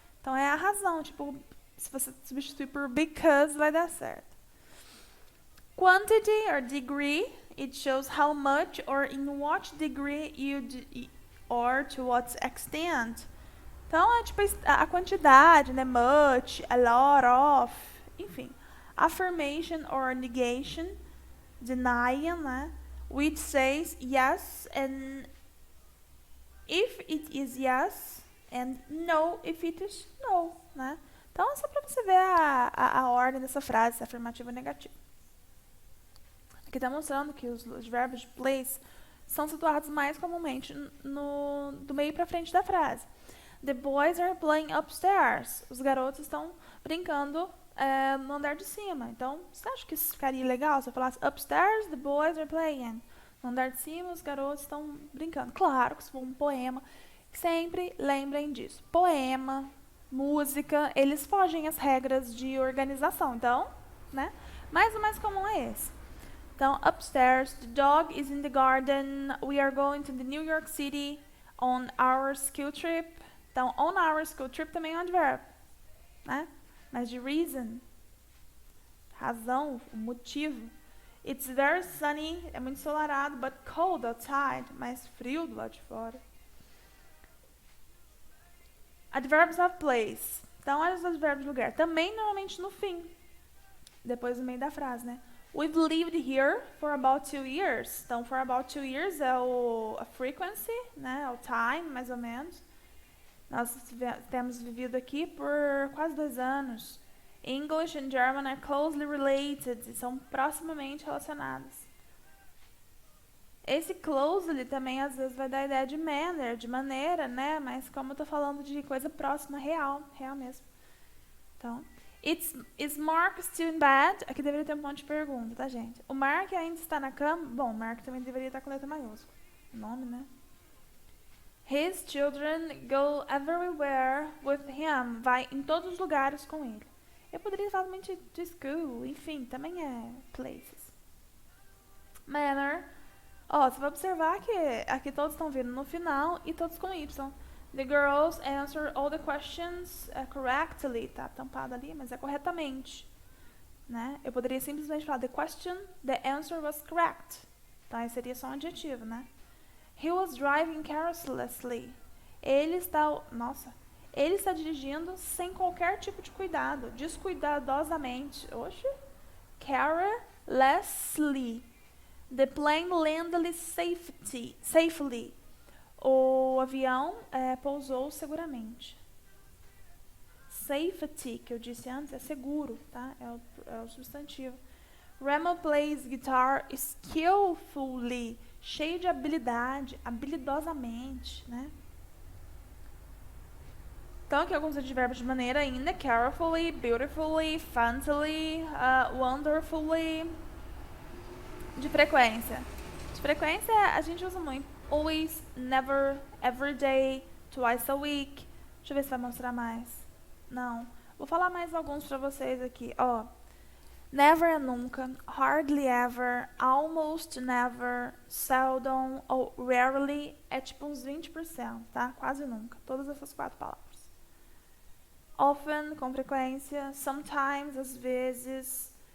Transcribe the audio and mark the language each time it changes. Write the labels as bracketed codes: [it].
[pt] Então é a razão, tipo, se você substituir por because, vai dar certo. [en] Quantity or degree, it shows how much or in what degree or to what extent. [pt] Então é tipo a quantidade, né? [en] Much, a lot of, enfim. Affirmation or negation, denying, né? Which says yes and if it is yes and no if it is no, né? [pt] Então é só para você ver a ordem dessa frase, se é afirmativo ou negativo. Aqui está mostrando que os verbos de place são situados mais comumente do meio para frente da frase. [en] The boys are playing upstairs. [pt] Os garotos estão brincando no andar de cima. Então, você acha que isso ficaria legal se eu falasse [en] upstairs, the boys are playing? [pt] No andar de cima, os garotos estão brincando. Claro que se for um poema, sempre lembrem disso. Poema, música, eles fogem às regras de organização. Então, né? Mas o mais comum é esse. Então, [en] upstairs, the dog is in the garden, we are going to the New York City on our school trip. [pt] Então, [en] on our school trip [pt] também é um advérbio, né? Mas de reason, razão, motivo. [en] It's very sunny, [pt] é muito ensolarado, [en] but cold outside, [pt] mais frio do lado de fora. [en] Adverbs of place. [pt] Então, olha os advérbios de lugar. Também normalmente no fim, depois do meio da frase, né? [en] We've lived here for about 2 years. [pt] Então, [en] for about 2 years [pt] é a frequency, né? É o time, mais ou menos. Nós temos vivido aqui por quase 2 anos. [en] English and German are closely related. [pt] São proximamente relacionados. Esse closely também às vezes vai dar a ideia de manner, de maneira, né? Mas como eu tô falando de coisa próxima, real mesmo. [en] Então, is Mark still in bed? [pt] Aqui deveria ter um ponto de pergunta, tá, gente? O Mark ainda está na cama? Bom, Mark também deveria estar com letra maiúscula. O nome, né? [en] His children go everywhere with him. [pt] Vai em todos os lugares com ele. Eu poderia falar somente [en] to school, [pt] enfim, também é places. Manner. Você vai observar que aqui todos estão vindo no final e todos com Y. [en] The girls answer all the questions correctly. [pt] Tá tampado ali, mas é corretamente. Né? Eu poderia simplesmente falar [en] the question, the answer was correct. [pt] Então, aí seria só um adjetivo, né? [en] He was driving carelessly. [pt] Ele está dirigindo sem qualquer tipo de cuidado, descuidadosamente. Oxe. Carelessly. [en] The plane landed safely. [pt] O avião pousou seguramente. Safety, que eu disse antes, é seguro, tá? É o substantivo. [en] Remo plays guitar skillfully. [pt] Cheio de habilidade, habilidosamente, né? Então, aqui alguns advérbios de maneira ainda. [en] Carefully, beautifully, funnily, wonderfully. [pt] De frequência. De frequência, a gente usa muito. [en] Always, never, every day, twice a week. [pt] Deixa eu ver se vai mostrar mais. Não. Vou falar mais alguns pra vocês aqui. Never é nunca, [en] hardly ever, almost never, [pt] seldom ou rarely é tipo uns 20%, tá? Quase nunca. Todas essas 4 palavras. Often, com frequência, sometimes, às vezes.